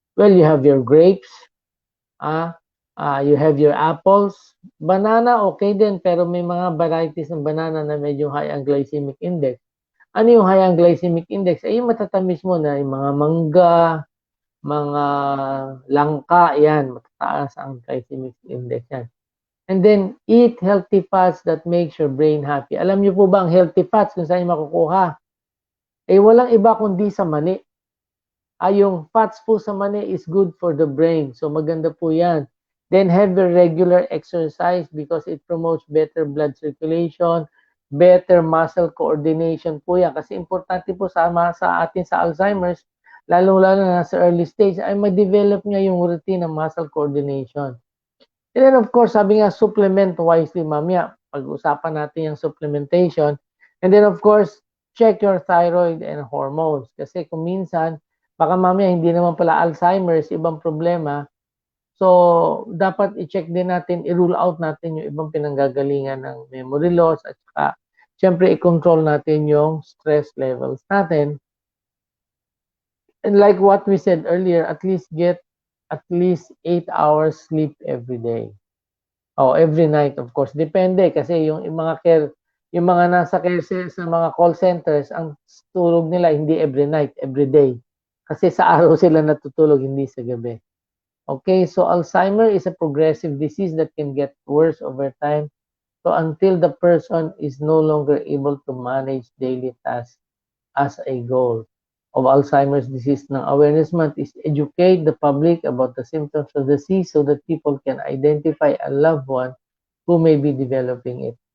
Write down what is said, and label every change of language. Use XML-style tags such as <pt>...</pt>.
<en>Well, you have your grapes, you have your apples, banana, okay din, pero may mga varieties ng banana na medyo high ang glycemic index.</en> <tl>Ano yung high ang glycemic index? Ay yung matatamis mo na yung mga mangga, mga langka, yan, matataas ang glycemic index yan.</tl> <en>And then, eat healthy fats that makes your brain happy.</en> <tl>Alam niyo po ba ang healthy fats kung saan yung makukuha? Walang iba kundi sa mani. Yung fats po sa mani is good for the brain. So, maganda po yan.</tl> <en>Then, have your regular exercise because it promotes better blood circulation, better muscle coordination po yan.</en> <tl>Kasi importante po sa atin sa Alzheimer's, lalo-lalo na sa early stage, ay ma-develop niya yung routine ng muscle coordination.</tl> <en>And then, of course, sabi nga, supplement wisely, mamaya. Pag-usapan natin yung supplementation. And then, of course, check your thyroid and hormones.</en> <tl>Kasi kung minsan, baka mamaya hindi naman pala Alzheimer's, ibang problema. So, dapat i-check din natin, i-rule out natin yung ibang pinanggagalingan ng memory loss at saka, syempre, i-control natin yung stress levels natin.</tl> <en>And like what we said earlier, at least get at least 8 hours sleep every day. Every night, of course.</en> <tl>Depende kasi yung mga nasa care sa mga call centers, ang tulog nila hindi every night, every day. Kasi sa araw sila natutulog, hindi sa gabi.</tl> <en>Okay, so Alzheimer is a progressive disease that can get worse over time. So until the person is no longer able to manage daily tasks as a goal of Alzheimer's disease ng Awareness Month is educate the public about the symptoms of the disease so that people can identify a loved one who may be developing it.</en>